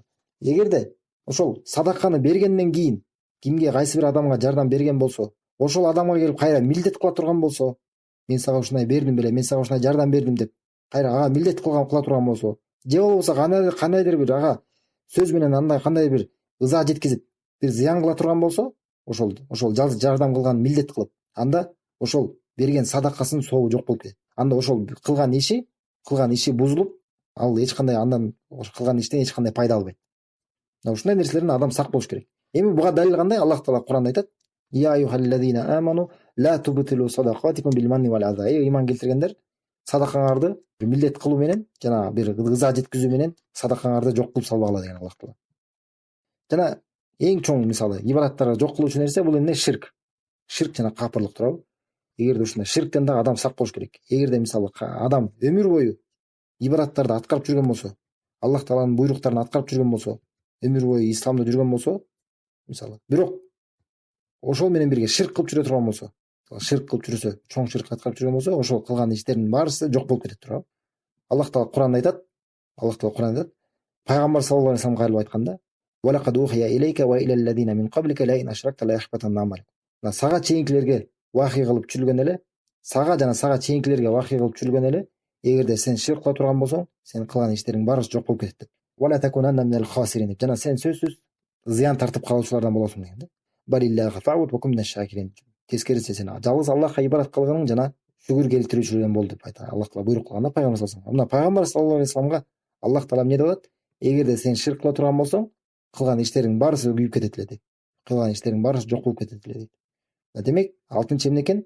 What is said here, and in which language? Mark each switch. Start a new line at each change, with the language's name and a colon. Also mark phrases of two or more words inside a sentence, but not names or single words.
Kyrgyz: Эгерде ошол садаканы бергенден кийин кимге, кайсы бир адамга жардам берген болсо, ошол адамга келип кайра милдет кыла турган болсо, мен сага ушундай бердим беле, мен сага ушундай жардам бердим деп кайра ага милдет кыла турган болсо, же болбосо кандайдыр бир ага сөз менен андай кандай бир ыза жеткизип бир зыян кыла турган болсо, ошол жардам кылган милдет кылып, анда ошол берген садакасынын сообу жок болуп кетет. Анда ошол кылган иши бузулуп, ал эч кандай андан кылган иштен эч кандай пайда албайт. Ушундай нерселерден адам сак болуш керек. Эми буга далил кандай? Аллах таала Куранда айтат:
Arabic: "يا أيها الذين آمنوا لا تبطلوا صدقاتكم بالمن والأذى".
Kyrgyz: Иман келтиргендер, садакаңарды милдет кылуу менен жана бир ыза жеткизүү менен садакаңарды жок кылып салбагыла деген Аллах таала. Жана эң чоң мисалы ибадаттарды жок кылуучу нерсе бул эмне? Ширк. Ширк жана капырлык туурабы? Эгерде ушундай ширктен дагы адам сак болуш керек. Эгерде мисалы адам өмүр бою ибадаттарды аткарып жүргөн болсо, Аллах тааланын буйруктарын аткарып жүргөн болсо, өмүр бою исламда жүргөн болсо, мисалы, бирок ошол менен бирге ширк кылып жүрө турган болсо, ширк кылып жүрсө, чоң ширк аткарып жүргөн болсо, ошол кылган иштеринин баарысы жок болуп кетет туурабы? Аллах таала Куранда айтат, пайгамбар
Arabic: صلى الله عليه وسلم
Kyrgyz: кайрылып айтканда:
Arabic: "ولقد أوحي إليك وإلى الذين من قبلك لئن أشركت ليحبطن عملك".
Kyrgyz: Сага чейинкилерге вахий кылып жүргөн эле, сага чейинкилерге вахий кылып жүргөн эле, эгерде сен ширк кыла турган болсоң, сен кылган иштериң баарысы жок болуп кетет деп.
Arabic: ولتكونن من الخاسرين.
Kyrgyz: Жана сен сөзсүз зыян тартып калуучулардан болосуң деген да.
Arabic: بل الله فاعبد وكن من الشاكرين.
Kyrgyz: Тескериси сен жалгыз Аллахка ибадат кылгының жана шүгүр келтирүүчүлөрдөн бол деп айтат. Аллах таала буйрук кылганда пайгамбар
Arabic: صلى الله عليه وسلم.
Kyrgyz: Мына пайгамбар
Arabic: صلى الله عليه وسلم
Kyrgyz: Аллах таала эмне деп атат? Эгерде сен ширк кыла турган болсоң, кылган иштериң баарысы күйүп кетет эле дейт. Кылган иштериң баарысы жок болуп кетет эле дейт. Демек, 6-чы эмне экен?